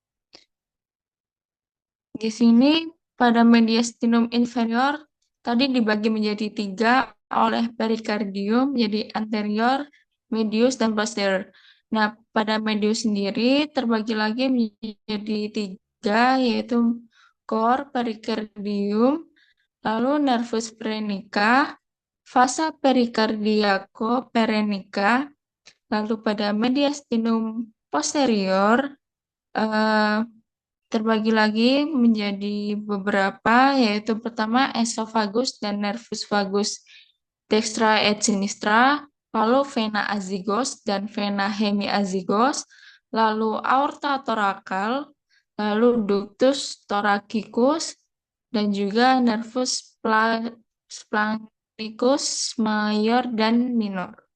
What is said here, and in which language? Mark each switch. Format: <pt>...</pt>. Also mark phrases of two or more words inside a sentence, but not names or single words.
<id>Di sini pada</id> <la>mediastinum inferior</la> <id>tadi dibagi menjadi tiga oleh perikardium, jadi anterior, medius, dan posterior. Nah, pada medius sendiri terbagi lagi menjadi tiga, yaitu core, perikardium, lalu nervus</id> <la>phrenica, vasa pericardiaco-perenica,</la> <id>lalu pada</id> <la>mediastinum posterior</la> <id>eh, terbagi lagi menjadi beberapa, yaitu pertama esophagus dan</id> <la>nervus vagus dextra et sinistra,</la> <id>lalu</id> <la>vena azygos</la> <id>dan</id> <la>vena hemiazygos,</la> <id>lalu</id> <la>aorta thoracal,</la> <id>lalu</id> <la>ductus thoracicus,</la> <id>dan juga</id> <la>nervus splagnicus mayor</la> <id>dan minor.</id>